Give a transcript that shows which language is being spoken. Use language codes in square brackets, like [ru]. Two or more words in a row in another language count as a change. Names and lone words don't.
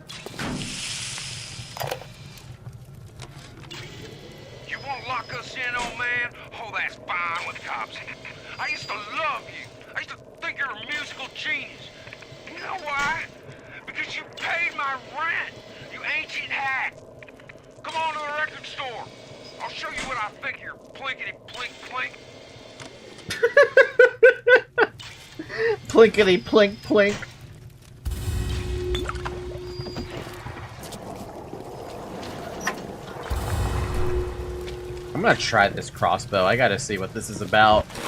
[en] You won't lock us in, old man? Oh, that's fine with the cops. I used to love you. I used to think you're a musical genius. You know why? Because you paid my rent, you ancient hack. Come on to the record store. I'll show you what I think you're plinkety plink plink. Plinkety plink plink. I'm gonna try this crossbow. I gotta see what this is about.